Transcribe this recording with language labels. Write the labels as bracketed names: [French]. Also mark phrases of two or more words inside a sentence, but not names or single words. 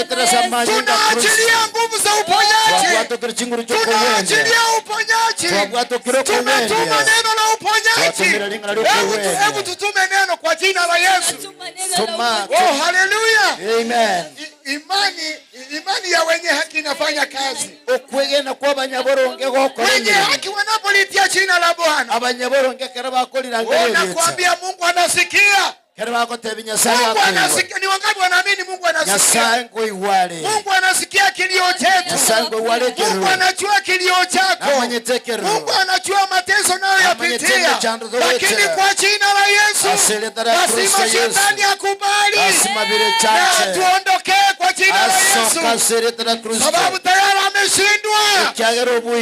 [Swahili] Tunaachilia nguvu za uponyaji, tunaachilia uponyaji, tumetuma neno la uponyaji. Hebu tutume neno kwa jina la Yesu. Oh, haleluya. Amen. Imani ya wenye haki inafanya kazi. [Gusii] okwegena kwa abanyaboronge gokora [Swahili] Wenye haki wanapolitia jina la Bwana, [Gusii] abanyaboronge kera bakolira ngere [Swahili] nakwambia Mungu anasikia. [Gusii] kera bakoteba Nyasaye [Swahili] Mungu anasikia. Ni wangapi wanaamini Mungu anasikia? [Gusii] Nyasaye ngo iwale [Swahili] Mungu anasikia kilio chetu. [Gusii] Nyasaye ngo iwale kero [Swahili] Mungu anajua kilio chako. [Gusii] amanyetekero [Swahili] Mungu anajua mateso nayo yapitia. Lakini kwa jina la Yesu, lazima shetani akubali na tuondokee kwa jina la Yesu, sababu tayari ameshindwa.